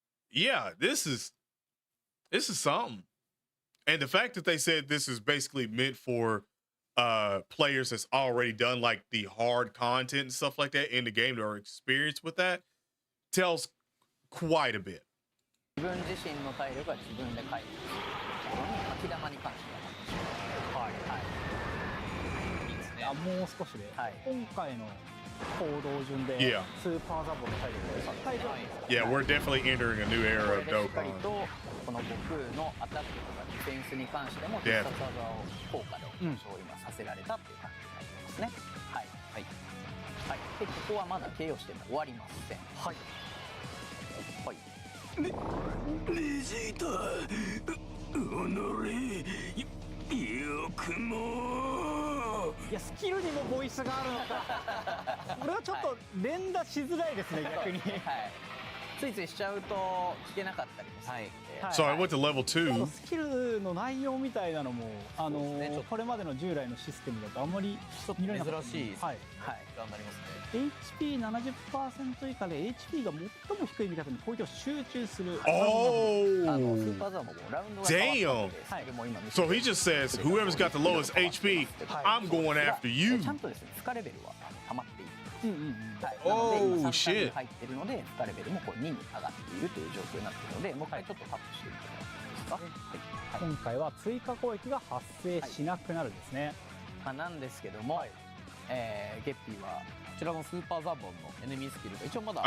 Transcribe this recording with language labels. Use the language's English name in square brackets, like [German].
[English] Yeah, this is something. And the fact that they said this is basically meant for players that's already done like the hard content and stuff like that in the game that are experienced with that tells quite a bit. [Japanese] 自分自身の体力は自分で回復する。巻き玉に関しては。はいはい。いいですね。もう少しで、今回の行動順でスーパーザボの体力を [English] Yeah, we're definitely entering a new era of Dokkan. [Japanese] この悟空のアタックとかディフェンスに関しても必殺技を効果で今させられたっていう感じになりますね。はいはいはい。でここはまだ KO しても終わりません。はいはい。ベジータ、おのれ、よくも。いやスキルにもボイスがあるのか。これはちょっと連打しづらいですね逆に。はい。ついついしちゃうと聞けなかったりもするので。 [English] So I went to level 2. [Japanese] スキルの内容みたいなのもこれまでの従来のシステムだとあんまり見られなかった。珍しいですね。はいはい。頑張りますね。 HP70% 以下で HP が最も低い味方に攻撃を集中する。スーパーザーもラウンドが変わったので、 [English] So he just says whoever's got the lowest HP, I'm going after you. [Japanese] ちゃんとですね、負荷レベルは溜まっている。はい、なので今3回に入ってるので2レベルもこう2に上がっているという状況になっているので、もう一回ちょっとタップしてみてもらっていいですか。今回は追加攻撃が発生しなくなるんですね。まあ、なんですけども、ゲッピーはこちらのスーパーザボンのエネミースキルが一応まだ